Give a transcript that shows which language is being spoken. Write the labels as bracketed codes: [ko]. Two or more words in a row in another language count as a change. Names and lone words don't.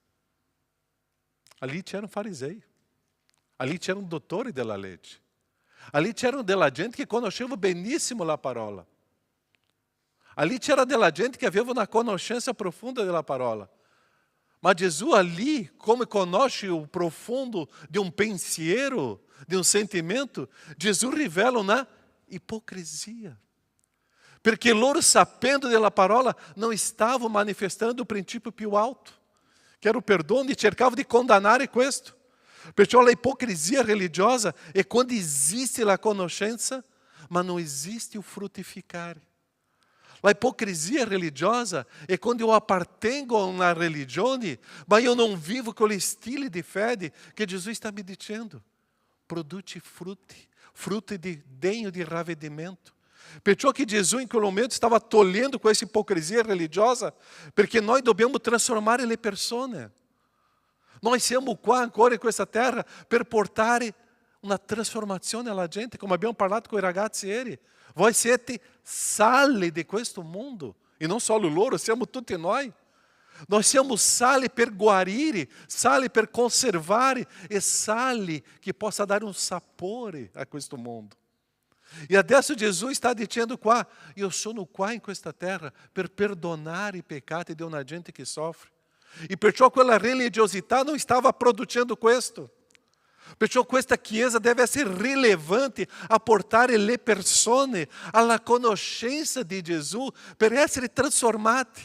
[it] Ali c'erano farisei, ali c'erano dottori della legge, ali c'erano della gente che conosceva benissimo la parola, ali c'era della gente che aveva una conoscenza profonda della parola. Ma Gesù ali, come conosce [pt] o profundo de um [it] pensiero, [pt] de um [it] sentimento, Gesù rivela una ipocrisia. Perché loro, sapendo della parola, [pt] não estavam manifestando o princípio più alto, que era o perdono, e cercavam de condenar questo. Perciò a ipocrisia religiosa é quando existe a conoscenza, mas não existe o frutificare. A hipocrisia religiosa é quando eu appartengo a uma religione, mas eu não vivo com o estilo de fé que Jesus está me dizendo. [it] Produce frutti, frutti degno de ravvedimento. Perciò che Gesù in quel momento stava togliendo questa ipocrisia religiosa, perché noi dobbiamo trasformare le persone. Noi siamo qua ancora in questa terra per portare una trasformazione alla gente, come abbiamo parlato con i ragazzi ieri. Voi siete sale di questo mondo, e non solo loro, siamo tutti noi. Nós siamo sale per guarire, sale per conservare e sale che possa dare un sapore a questo mondo. E adesso Gesù [pt] está dizendo [it] qua: io sono qua in questa terra per perdonare i peccati di una gente che soffre. E perciò quella religiosità non stava producendo questo. Perciò questa chiesa deve essere rilevante a portare le persone alla conoscenza di Gesù per essere trasformati.